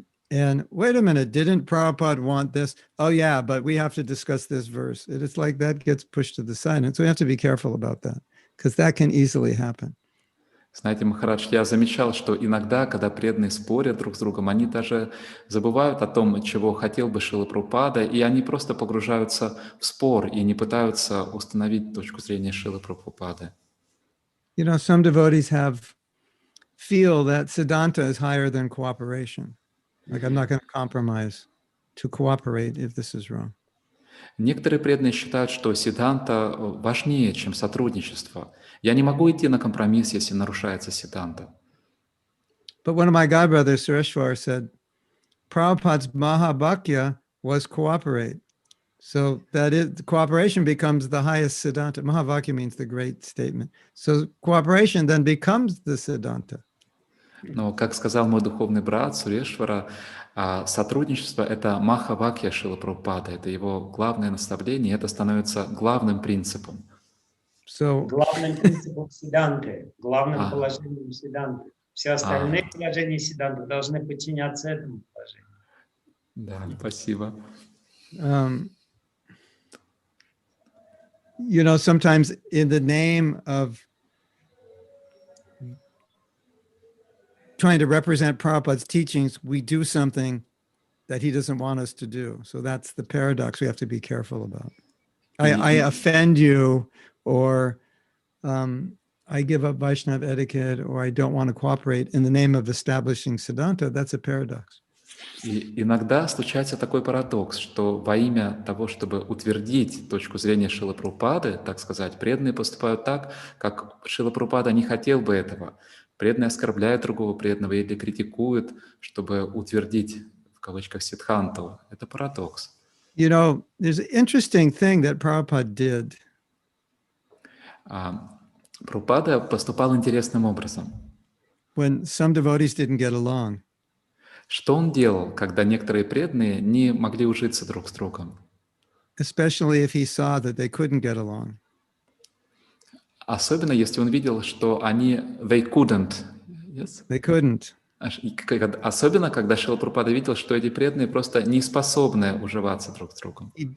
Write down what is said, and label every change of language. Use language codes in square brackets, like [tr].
[en] And wait a minute, didn't Prabhupada want this? Oh yeah, but we have to discuss this verse. It's like that gets pushed to the side. And so we have to be careful about that, because that can easily happen. [ru] Знаете, Махарадж, я замечал, что иногда, когда преданные спорят друг с другом, они даже забывают о том, чего хотел бы Шрила Прабхупада, и они просто погружаются в спор и не пытаются установить точку зрения Шрилы Прабхупады. [en] You know, some devotees feel that siddhanta is higher than cooperation. Like, I'm not going to compromise to cooperate if this is wrong. [ru] Некоторые преданные считают, что сиддханта важнее, чем сотрудничество. Я не могу идти на компромисс, если нарушается сиддханта. [en] But one of my godbrothers, Sureshwar, said, Prabhupada's Mahabhakya was cooperate. So that is, cooperation becomes the highest siddhanta. Mahavakya means the great statement. So cooperation then becomes the siddhanta. [ru] Но, как сказал мой духовный брат Сурешвара, сотрудничество — это Махавакья Шрилы Прабхупады, это его главное наставление, и это становится главным принципом. Главным принципом сиддханты, главным положением сиддханты. Все остальные положения сиддханты должны подчиняться этому положению. Да, спасибо. [en] You know, sometimes in the name of trying to represent Prabhupada's teachings, we do something that he doesn't want us to do. So that's the paradox we have to be careful about. I offend you, or I give up Vaishnava etiquette, or I don't want to cooperate in the name of establishing Siddhanta. That's a paradox. [ru] И иногда случается такой парадокс, что во имя того, чтобы утвердить точку зрения Шрилы Прабхупады, так сказать, преданные поступают так, как Шрила Прабхупада не хотел бы этого. Преданные оскорбляют другого преданного или критикуют, чтобы утвердить, в кавычках, сиддханту. Это парадокс. [en] You know, there's an interesting thing that Prabhupada did. [ru] Прабхупада поступал интересным образом. [en] When some devotees didn't get along. [ru] Что он делал, когда некоторые преданные не могли ужиться друг с другом? [en] especially if he saw that they couldn't get along. [ru] Особенно, если он видел, что они [en] they couldn't. Yes? They couldn't. [ru] Особенно, когда Шрила Прабхупада видел, что эти преданные просто не способны уживаться друг с другом.